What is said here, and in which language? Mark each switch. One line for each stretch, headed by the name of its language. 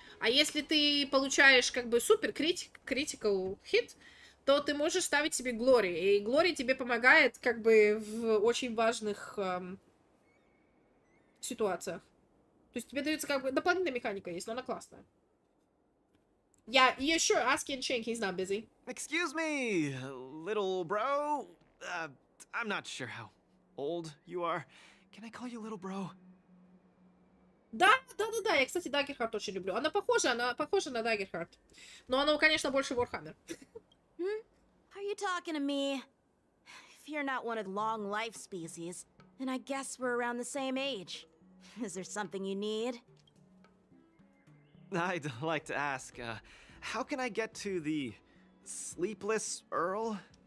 Russian: А если ты получаешь, как бы, супер critical hit, то ты можешь ставить себе Glory. И Glory тебе помогает, как бы, в очень важных ситуациях. То есть тебе дается, как бы, дополнительная механика есть, но она классная.
English: Yeah, sure, ask Yin Chink, he's not busy. Excuse me, little bro. I'm not sure how old you are. Can I call you little bro?
Russian: Да, я, кстати, Daggerheart очень люблю. Она похожа на Daggerheart. Но она, конечно, больше Warhammer.
English: Are you talking to me? If you're not one of the long life species, then I guess we're around the same age. Is there something you need? I'd like to ask, how can I get to the Sleepless Earl?